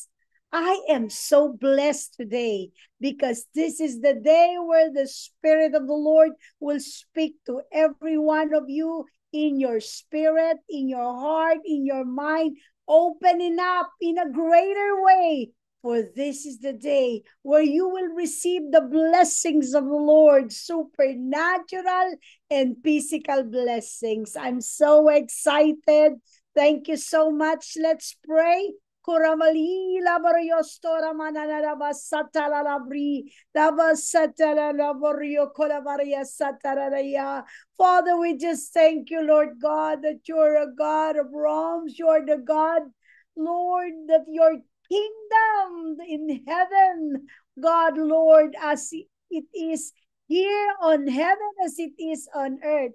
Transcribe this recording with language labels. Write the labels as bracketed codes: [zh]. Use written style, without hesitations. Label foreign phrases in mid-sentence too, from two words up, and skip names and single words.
[en] I am so blessed today because this is the day where the Spirit of the Lord will speak to every one of you in your spirit, in your heart, in your mind, opening up in a greater way. For this is the day where you will receive the blessings of the Lord, supernatural and physical blessings. I'm so excited. Thank you so much. Let's pray. Kuramali labariyostora mananaraba satalalabri laba satalalabario kolavaria sataraya. Father, we just thank you, Lord God, that you're a God of realms. You're the God, Lord, that your kingdom in heaven, God, Lord, as it is here on heaven as it is on earth.